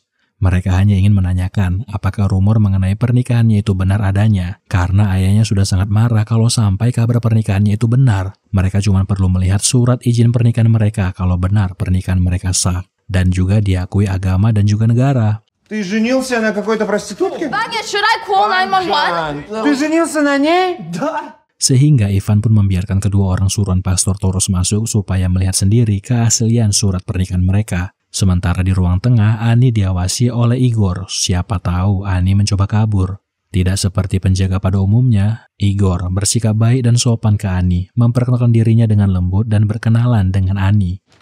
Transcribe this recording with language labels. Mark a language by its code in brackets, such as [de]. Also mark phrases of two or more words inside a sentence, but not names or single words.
[id] Mereka hanya ingin menanyakan apakah rumor mengenai pernikahannya itu benar adanya. Karena ayahnya sudah sangat marah kalau sampai kabar pernikahannya itu benar. Mereka cuma perlu melihat surat izin pernikahan mereka kalau benar pernikahan mereka sah. Dan juga diakui agama dan juga negara. [ru] Ты женился на какой-то проститутке? Vanya, [en] should I call 911? [ru] Ты женился на ней? Да. [id] Sehingga Ivan pun membiarkan kedua orang suruhan Pastor Toros masuk supaya melihat sendiri keaslian surat pernikahan mereka. Sementara di ruang tengah, Annie diawasi oleh Igor. Siapa tahu Annie mencoba kabur. Tidak seperti penjaga pada umumnya, Igor bersikap baik dan sopan ke Annie, memperkenalkan dirinya dengan lembut dan berkenalan dengan Annie.